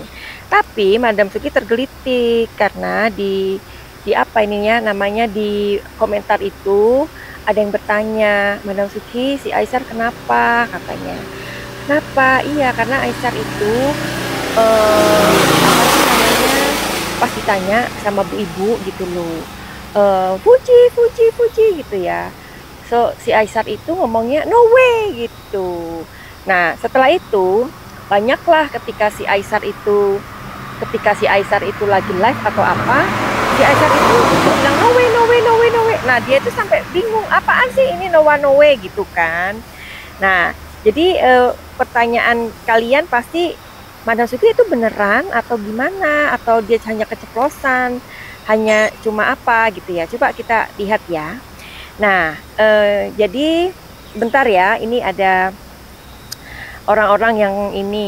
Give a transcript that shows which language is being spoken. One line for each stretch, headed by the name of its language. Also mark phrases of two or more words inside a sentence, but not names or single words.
Indonesian: Tapi Madam Suki tergelitik karena di apa ininya namanya di komentar itu ada yang bertanya, Madam Suki, si Aisar kenapa? Katanya. Kenapa? Iya, karena Aisar itu apa sih namanya? Pas ditanya sama bu ibu gitu loh. Fuji, Fuji, Fuji gitu ya. So, si Aisar itu ngomongnya
English: no way
Indonesian: gitu. Nah, setelah itu banyaklah ketika si Aisar itu lagi live atau apa, si Aisar itu bilang
English: no way, no way, no way, no way.
Indonesian: Nah, dia itu sampai bingung, apaan sih ini
English: no one, no way
Indonesian: gitu kan. Nah, jadi pertanyaan kalian pasti, Madam Suki itu beneran atau gimana, atau dia hanya keceplosan, hanya cuma apa gitu ya. Coba kita lihat ya. Nah, jadi bentar ya, ini ada orang-orang yang ini.